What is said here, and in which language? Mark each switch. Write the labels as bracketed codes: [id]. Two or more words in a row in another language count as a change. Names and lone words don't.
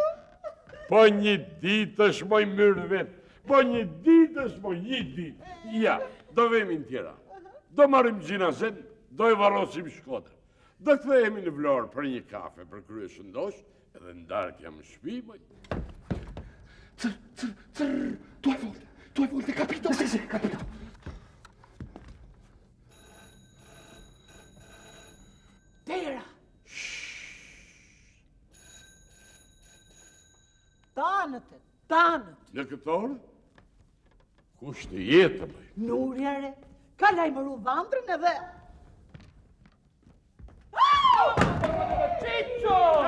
[sq] Po një ditë është moj mërë vetë. Po një ditë është moj një ditë. Ja, do vemi në tjera. Do marim gjinazen, do e varosim Shkodër. Do kthehemi në Vlorë për një kafe për krye shëndosh, edhe ndarë jam në shpi, moj. [it] Tu e volte, capito? Sì, capito. [sq] Tera! Tanët! Në këtë orë? Kush të jetë, mëj? Nurjare, ka lajmëru vandrën edhe... Ciccio!